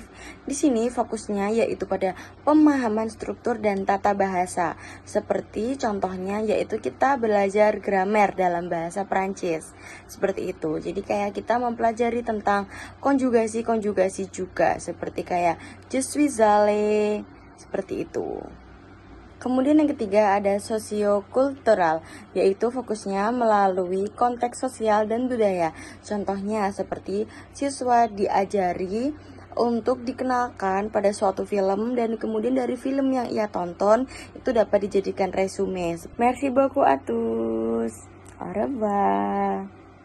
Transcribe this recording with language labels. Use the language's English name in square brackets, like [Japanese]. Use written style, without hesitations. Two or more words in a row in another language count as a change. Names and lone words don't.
[Indonesian] Di sini fokusnya yaitu pada pemahaman struktur dan tata bahasa. Seperti contohnya yaitu kita belajar grammar dalam bahasa Prancis. Seperti itu. Jadi kayak kita mempelajari tentang konjugasi-konjugasi juga. Seperti kayak [French] je suis allé. [Indonesian] Seperti itu. Kemudian yang ketiga ada sosiokultural, yaitu fokusnya melalui konteks sosial dan budaya. Contohnya seperti siswa diajari untuk dikenalkan pada suatu film dan kemudian dari film yang ia tonton itu dapat dijadikan resume. [French] Merci beaucoup à tous. Au revoir.